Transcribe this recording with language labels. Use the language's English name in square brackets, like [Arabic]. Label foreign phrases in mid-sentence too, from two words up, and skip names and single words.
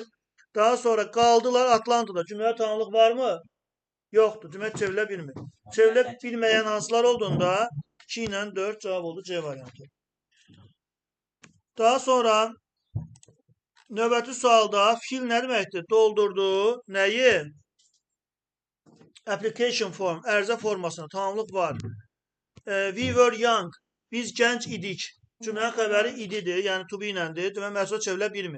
[Azerbaijani] Daha sonra qaldılar Atlantada. Cümlədə tamamlıq varmı? Yoxdur. Demək çevrilə bilmir. Çevrilə bilməyən hansılar olduğunda 2 ilə 4 cavab oldu C variantı. Daha sonra növbəti sualda fill nə deməkdir? Doldurdu. Nəyi? [English] Application form, [Azerbaijani] ərizə formasına tamamlıq var. [English] We were young. [Azerbaijani] Biz gənc idik. Cümlənin xəbəri ididir, yəni [English] to be [Azerbaijani] iləndir. Demək məchula çevrilə bilmir.